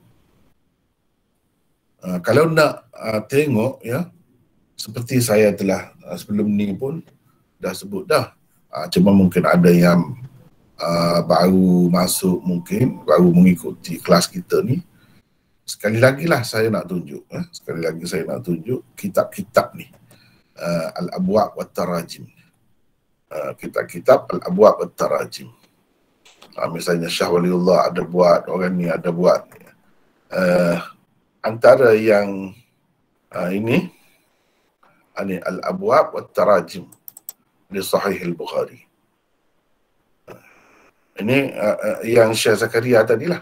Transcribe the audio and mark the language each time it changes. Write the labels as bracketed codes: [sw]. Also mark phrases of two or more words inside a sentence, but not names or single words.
[ms] Kalau nak tengok ya, seperti saya telah sebelum ni pun dah sebut dah. Cuma mungkin ada yang baru masuk, mungkin baru mengikuti kelas kita ni. Sekali lagi lah saya nak tunjuk, kitab-kitab ni, Al-Abwab wa Tarajim. Kitab-kitab Al-Abwab wa Tarajim. Misalnya Syah Waliullah ada buat, orang ni ada buat. Antara yang ini Al-Abwab wa Tarajim di Sahih Al-Bukhari. Ini yang Syekh Zakaria tadilah.